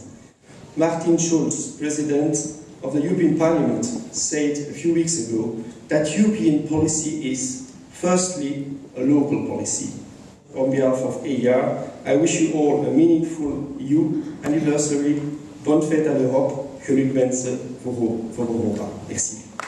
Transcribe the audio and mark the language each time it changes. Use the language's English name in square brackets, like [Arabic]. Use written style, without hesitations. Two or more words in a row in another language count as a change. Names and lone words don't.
[English] Martin Schulz, President of the European Parliament, said a few weeks ago that European policy is, firstly, a local policy. On behalf of EIA, I wish you all a meaningful EU anniversary. [French] Bonne fête à l'Europe. [Dutch] Geluk wensen voor Europa. [French] Merci.